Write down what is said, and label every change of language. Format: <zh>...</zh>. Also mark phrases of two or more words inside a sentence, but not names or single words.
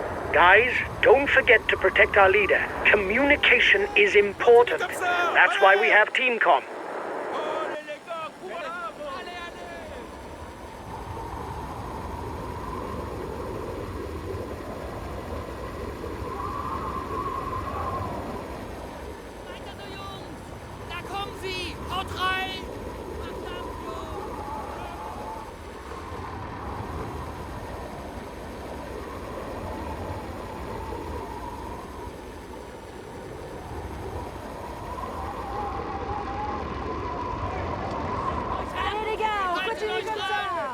<en>Guys, don't forget to protect our leader. Communication is important. That's why we have TeamCom.</en> <fr>Allez les gars, courage! Allez, allez!</fr> <de>Weiter so, Jungs! Da kommen sie! Haut rein! Verdammt, Jungs!</de> <fr>Allez les gars, on continue comme ça.</fr>